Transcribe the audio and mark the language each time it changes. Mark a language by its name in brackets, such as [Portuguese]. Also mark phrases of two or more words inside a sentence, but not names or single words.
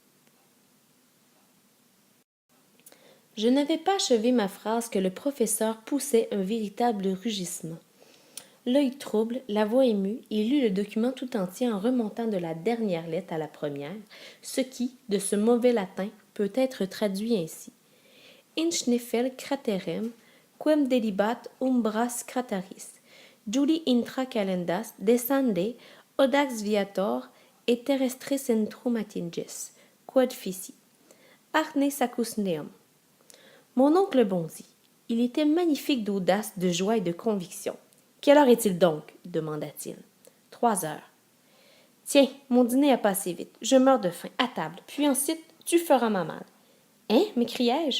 [French] Je n'avais pas achevé ma phrase que le professeur poussait un véritable rugissement. L'œil trouble, la voix émue, il lut le document tout entier en remontant de la dernière lettre à la première, ce qui, de ce mauvais latin, peut être traduit ainsi. [Latin] In schneffel craterem, quem delibat umbras crataris, Juli intra calendas descende, audax viator, et terrestre centrum atinges, quod fici. [French] Arne sacus neum. Mon oncle bondit. Il était magnifique d'audace, de joie et de conviction. Quelle heure est-il donc? Demanda-t-il. 3 heures. Tiens, mon dîner a passé vite. Je meurs de faim, à table. Puis ensuite, tu feras ma malle. Hein? M'écriai-je.